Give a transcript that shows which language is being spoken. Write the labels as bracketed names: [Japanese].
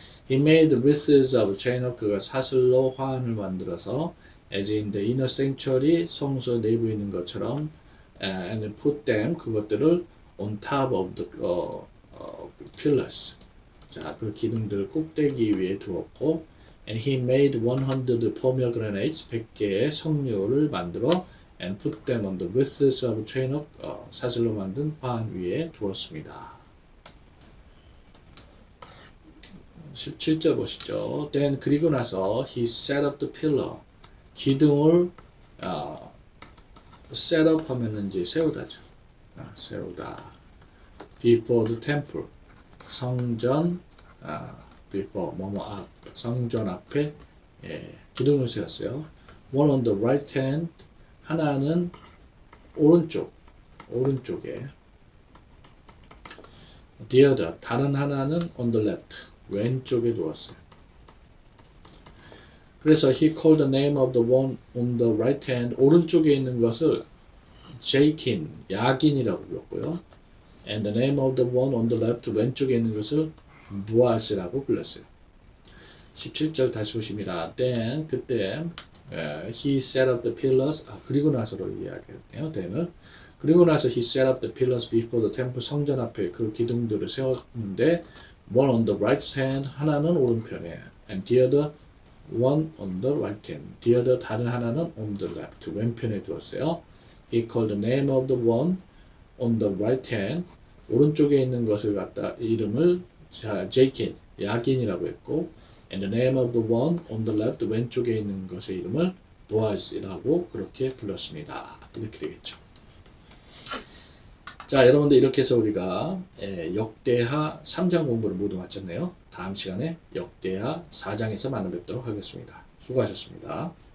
[English] He made wreaths of chainwork, [Korean] 그가 사슬로 화환을 만들어서 [English] as in the inner sanctuary, [Korean] 성소 내부에 있는 것처럼, [English] and put them, [Korean] 그것들을 [English] on top of the pillars, [Korean] 자, 그 기둥들 꼭대기 위에 두었고, [English] and he made 100 pomegranates, [Korean] 100개의 석류를 만들어 [English] and put them on the wreaths of chainwork, [Korean] 사슬로 만든 화환 위에 두었습니다. 17절 보시죠. [English] Then, [Korean] 그리고 나서 [English] he set up the pillar, [Korean] 기둥을 [English] set up [Korean] 하면은 이제 세우다죠. 세우다. [English] before the temple, [Korean] 성전, before 뭐뭐 앞, 성전 앞에 기둥을 세웠어요. [English] one on the right hand, [Korean] 하나는 오른쪽에, [English] the other, [Korean] 다른 하나는 [English] on the left, [Korean] 왼쪽에 두었어요. 그래서 [English] he called the name of the one on the right hand, [Korean] 오른쪽에 있는 것을 제이킨, 야긴이라고 불렀고요. [English] and the name of the one on the left, [Korean] 왼쪽에 있는 것을 보아스라고 불렀어요. 17절 다시 보십니다. [English] then, [Korean] 그때 [English] he set up the pillars, [Korean] 그리고 나서로 이야기했네요. then은 그리고 나서 [English] he set up the pillars before the temple, [Korean] 성전 앞에 그 기둥들을 세웠는데, [English] one on the right hand, [Korean] 하나는 오른편에, [English] and the other one on the right hand, the other, [Korean] 다른 하나는 [English] on the left, [Korean] 왼편에 두었어요. [English] he called the name of the one on the right hand, [Korean] 오른쪽에 있는 것을 갖다 이름을 제이킨, 야긴이라고 했고, [English] and the name of the one on the left, [Korean] 왼쪽에 있는 것의 이름을 보아즈라고 그렇게 불렀습니다. 이렇게 되겠죠. 자, 여러분들 이렇게 해서 우리가 역대하 3장 공부를 모두 마쳤네요. 다음 시간에 역대하 4장에서 만나 뵙도록 하겠습니다. 수고하셨습니다.